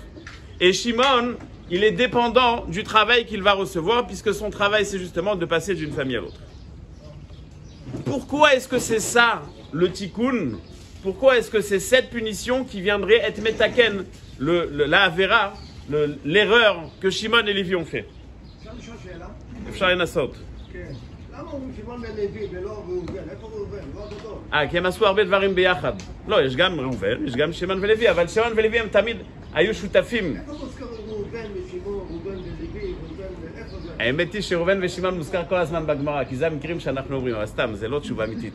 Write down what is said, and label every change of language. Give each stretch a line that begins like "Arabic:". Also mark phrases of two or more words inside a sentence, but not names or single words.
French: Et Shimon, il est dépendant du travail qu'il va recevoir, puisque son travail, c'est justement de passer d'une famille à l'autre. Pourquoi est-ce que c'est ça, le tikkun? Pourquoi est-ce que c'est cette punition qui viendrait être metaken, la avera, l'erreur que Shimon et Lévi ont fait?
Hebrew: כי הם עשו הרבה דברים ביחד. לא, יש גם ראובן, יש גם שמעון ולוי, אבל שמעון ולוי הם תמיד היו שותפים. האמת היא שראובן ושמעון מוזכר כל הזמן בגמרא, כי זה המקרים שאנחנו אומרים, אבל סתם, זה לא תשובה אמיתית.